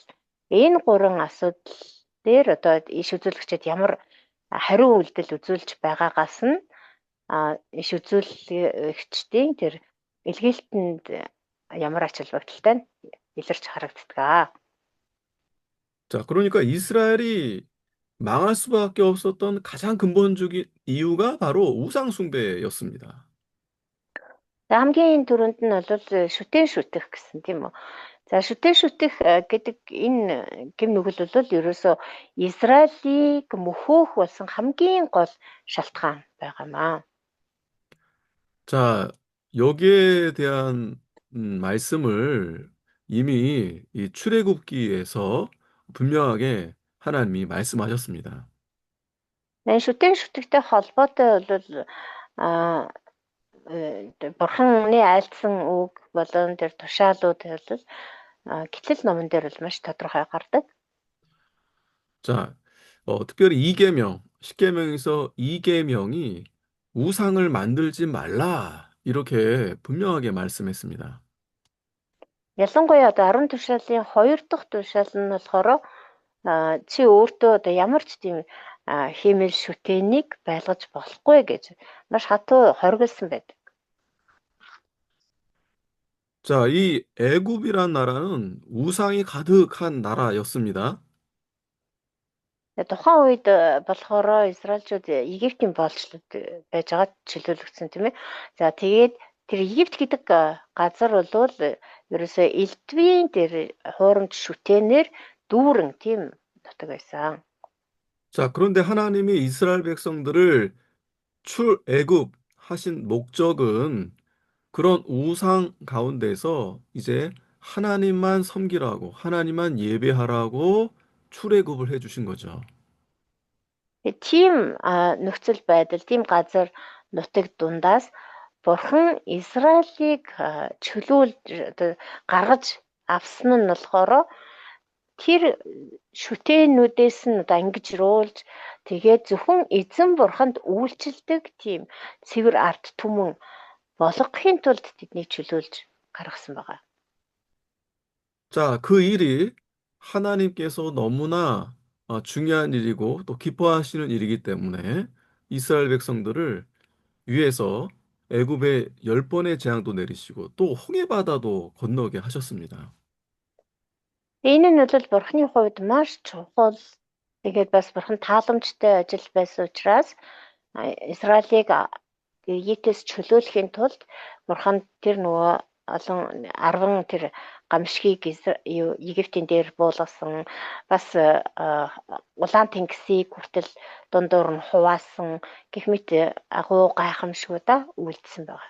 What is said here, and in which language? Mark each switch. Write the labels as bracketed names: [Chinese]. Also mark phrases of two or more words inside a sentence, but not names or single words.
[Mongolian] Энэ 3 асуудал дээр одоо иш үзүүлэгчид ямар хариу үйлдэл үзүүлж байгаагаас нь иш үзүүлэгчдийн тэр илгээлтэнд ямар ач холбогдолтой нь илэрч харагддаг. [Korean] 자, 그러니까 이스라엘이 망할 수밖에 없었던 가장 근본적인 이유가 바로 우상 숭배였습니다. [Mongolian] Хамгийн түрүүнд нь бол шүтэн шүтэх гэсэн тийм үү. За шүтэн шүтэх гэдэг энэ гэм нүгэл бол ерөөсөө Израилийг мөхөөх болсон хамгийн гол шалтгаан байгаамаа. [Korean] 자, 여기에 대한 말씀을 이미 이 출애굽기에서 분명하게 하나님이 말씀하셨습니다. [Mongolian] Энэ шүтэн шүтэхтэй холбоотой бол Бурханы айлдсан үг болон тэр тушаалууд бол Гэтэл номон дээр бол маш тодорхой гардаг. [Korean] 자, 특별히 이계명, 십계명에서 이계명이 우상을 만들지 말라 이렇게 분명하게 말씀했습니다. [Mongolian] Ялангуяа одоо 10 тушаалын 2 дахь тушаал нь болохоор чи өөртөө одоо ямар ч тийм хиймэл шүтээнийг байлгаж болохгүй гэж маш хатуу хоригдсан байдаг. [Korean] 자, 이 애굽이란 나라는 우상이 가득한 나라였습니다. [Mongolian] Тухайн үед болохоор Израильчууд Египтийн боолчлууд байж байгаа чөлөөлөгдсөн тийм ээ. За тэгээд тэр Египт гэдэг газар бол ерөөсөө элдвийн тэр хуурамч шүтээнээр дүүрэн тийм нутаг байсан. [Korean] 자, 그런데 하나님이 이스라엘 백성들을 출애굽 하신 목적은 그런 우상 가운데서 이제 하나님만 섬기라고, 하나님만 예배하라고 출애굽을 해주신 거죠. [Mongolian] Тийм нөхцөл байдал, тийм газар нутаг дундаас Бурхан Израилийг чөлөөлж гаргаж авсан нь болохоор тэр шүтээнүүдээс нь одоо ингэж руулж тэгээд зөвхөн эзэн бурханд үйлчилдэг тийм цэвэр ард түмэн болгохын тулд тэднийг чөлөөлж гаргасан байгаа. [Korean] 자, 그 일이 하나님께서 너무나 중요한 일이고 또 기뻐하시는 일이기 때문에 이스라엘 백성들을 위해서 애굽에 10번의 재앙도 내리시고 또 홍해 바다도 건너게 하셨습니다. [Mongolian] Энэ нь бол бурхны хувьд маш чухал тэгээд бас бурхан тааламжтай ажил байсан учраас Израилийг Египтээс чөлөөлөхийн тулд бурхан тэр нөгөө олон 10 тэр гамшигыг Египтийн дээр буулгасан бас улаан тэнгисийг хүртэл дундуур нь хуваасан гэх мэт агуу гайхамшгуудаа үйлдсэн байна.